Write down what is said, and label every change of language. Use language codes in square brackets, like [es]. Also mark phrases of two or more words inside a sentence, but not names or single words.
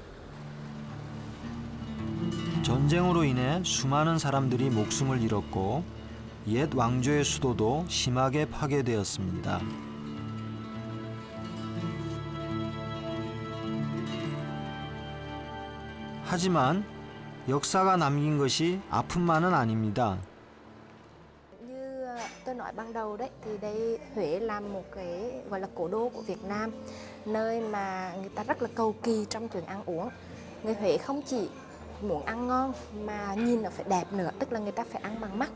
[ko] 전쟁으로 인해 수많은 사람들이 목숨을 잃었고 옛 왕조의 수도도 심하게 파괴되었습니다. 하지만 역사가 남긴 것이 아픔만은 아닙니다. [vi] Như tôi nói ban đầu đấy thì đây Huế là một cái gọi là cố đô của Việt Nam, nơi mà người ta rất là cầu kỳ trong chuyện ăn uống. Người Huế không chỉ muốn ăn ngon mà nhìn nó phải đẹp nữa, tức là người ta phải ăn bằng mắt.